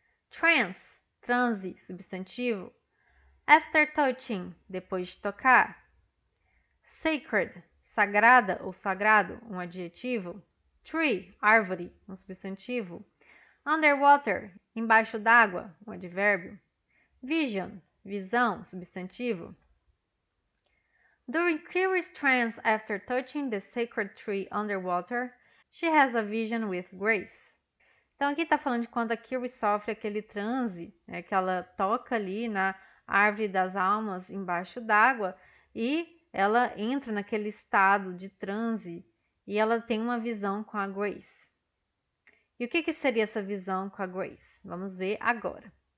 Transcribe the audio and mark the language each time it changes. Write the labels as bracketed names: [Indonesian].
[Portuguese] Trance, transe, substantivo. [English] After touching, [Portuguese] depois de tocar. Sacred, sagrada ou sagrado, um adjetivo. Tree, árvore, um substantivo. Underwater, embaixo d'água, um advérbio. Vision, visão, substantivo. [English] During Kiri's trance after touching the sacred tree underwater, she has a vision with grace. [Portuguese] Então aqui está falando de quando a Kiri sofre aquele transe, né, que ela toca ali na árvore das almas embaixo d'água e ela entra naquele estado de transe e ela tem uma visão com a Grace. E o que seria essa visão com a Grace? Vamos ver agora.